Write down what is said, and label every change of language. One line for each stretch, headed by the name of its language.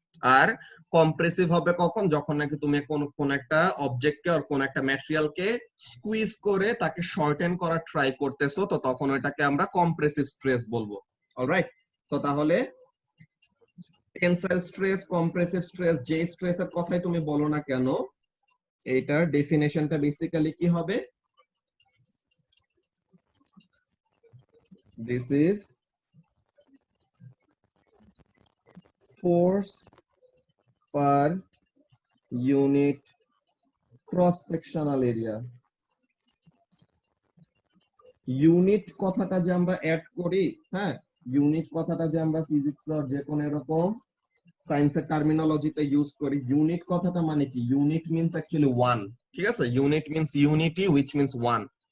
Bangla: আর compressive হবে কখন? যখন নাকি তুমি কোন একটা অবজেক্টকে আর কোন একটা ম্যাটেরিয়ালকে স্কুইজ করে তাকে শর্টেন করার ট্রাই করতেছো, তো তখন ওইটাকে আমরা কম্প্রেসিভ স্ট্রেস বলবো। অলরাইট, তো তাহলে টেনসাইল স্ট্রেস, কম্প্রেসিভ স্ট্রেস, যে স্ট্রেসের কথাই তুমি বলো না কেন, এইটার ডেফিনেশনটা বেসিক্যালি কি হবে?
English: This is force per unit cross sectional area.
Bangla: Unit কথাটা যে আমরা অ্যাড করি, হ্যাঁ, ইউনিট কথাটা যে আমরা ফিজিক্স আর যে কোনো এরকম সায়েন্সের টার্মিনোলজিতে ইউজ করি, ইউনিট কথাটা মানে কি?
English: unit means actually one,
Bangla: ঠিক আছে?
English: Unit means unity which means one.